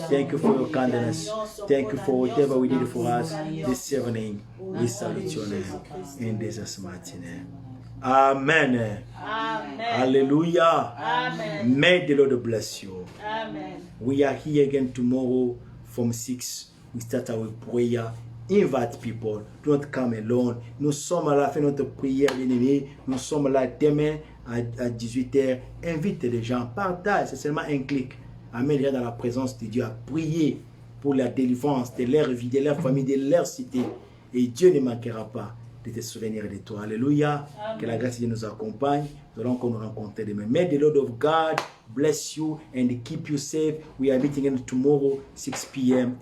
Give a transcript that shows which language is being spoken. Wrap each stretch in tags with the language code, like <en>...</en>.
<en>Thank you for your kindness. Thank you for whatever we did for us this evening. We salute your name in Jesus' mighty name. Amen. Amen. Hallelujah. Amen. May the Lord bless you. Amen. We are here again tomorrow from 6. We start our prayer. Invite people. Don't come alone.</en> <fr>Nous sommes à la fin de notre prière, bien-aimés. Nous sommes là demain à 18h. Invite les gens. Partage. C'est seulement un clic. Amène-les dans la présence de Dieu à prier pour la délivrance de leur vie, de leur famille, de leur cité. Et Dieu ne manquera pas de te souvenir de toi. Alléluia. Amen. Que la grâce de Dieu nous accompagne. Nous allons nous rencontrer demain.</fr> <en>May the Lord of God bless you and keep you safe. We are meeting again tomorrow, 6 p.m.</en>